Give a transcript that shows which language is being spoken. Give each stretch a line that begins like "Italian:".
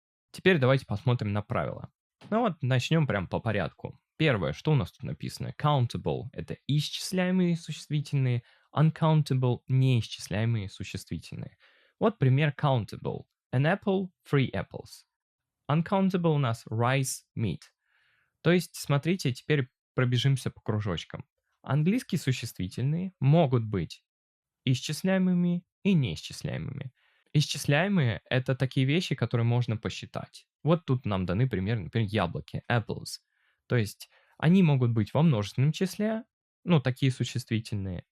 Russian: Теперь давайте посмотрим на правила. Ну вот, начнем прям по порядку. Первое, что у нас тут написано? Countable – это исчисляемые существительные, uncountable – неисчисляемые существительные. Вот пример countable.
English: An apple, 3 apples. Uncountable
Russian: у нас
English: rice, meat.
Russian: То есть, смотрите, теперь пробежимся по кружочкам. Английские существительные могут быть исчисляемыми и неисчисляемыми. Исчисляемые – это такие вещи, которые можно посчитать. Вот тут нам даны примеры, например, яблоки, apples. То есть они могут быть во множественном числе, ну, такие существительные.